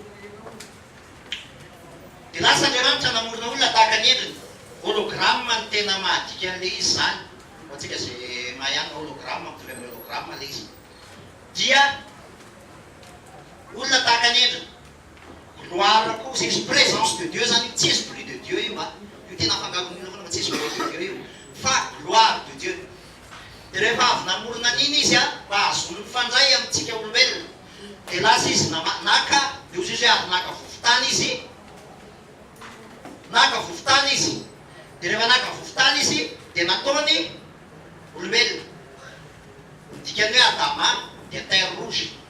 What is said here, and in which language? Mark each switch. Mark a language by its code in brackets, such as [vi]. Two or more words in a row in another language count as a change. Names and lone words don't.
[mg] de lasa andriamanitra namorona olona tahaka ny endriny hologramme ny tena mahadika an'le izy zany fa tsika zay mahihany hologramme mitovy amy hologramme le izy dia olona tahaka ny endriny gloire koa [fr] c'est présence de Dieu [mg] zany tsy [fr] esprit de Dieu [mg] io a io tena afangaron'olona foana fa tsy [fr] esprit de Dieu [mg] io fa [fr] gloire de Dieu [mg] de rehefa avy namorona an'iny izy a fa azony mifandray amitsika olombelona de lasa izy naka de ozy izy hoe ary naka vovotany izy naka vovotany izy de rehefa naka vovotany izy de nataony olombelona dikany hoe adama de [fr] terre rouge